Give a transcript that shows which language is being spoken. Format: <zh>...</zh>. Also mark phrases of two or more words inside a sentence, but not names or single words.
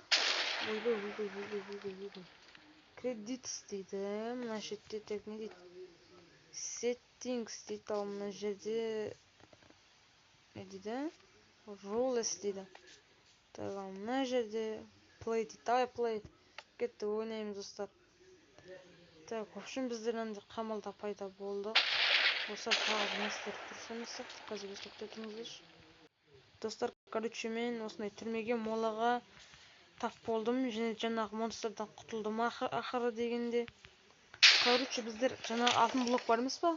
<kk>Ойбай. Кредитс дейді. Мына жерде тек не дейді? Settings дейді. Ал мына жерде не дейді? Rules дейді. Так, ал мына жерде play дейді. Давай play. Кетті, ойнаймыз достар.</kk> <ru>Так, в общем,</ru> <kk>біздер анда қамалда пайда болды. Осы тағы нестер дұрыс емес сияқты. Қазір біз тоқтай тұрмыз. Достар, короче, мен осындай түрмеге молаға тап болдым. Және жаңағы монстрдан құтылдым ақыры дегенде. Короче, біздер жаңағы алтын блок бар емес па?</kk>